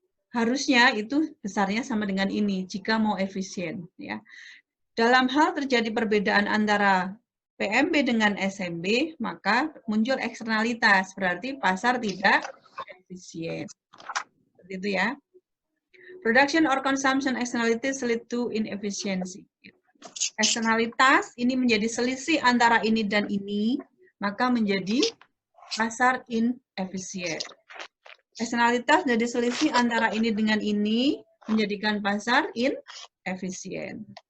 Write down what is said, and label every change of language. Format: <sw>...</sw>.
<id>harusnya itu besarnya sama dengan ini jika mau efisien, ya. Dalam hal terjadi perbedaan antara PMB dengan SMB, maka muncul eksternalitas, berarti pasar tidak efisien. Seperti itu ya.</id> <en>Production or consumption externalities lead to inefficiency.</en> <id>Eksternalitas ini menjadi selisih antara ini dan ini, maka menjadi pasar inefisien. Eksternalitas jadi selisih antara ini dengan ini, menjadikan pasar inefisien.</id>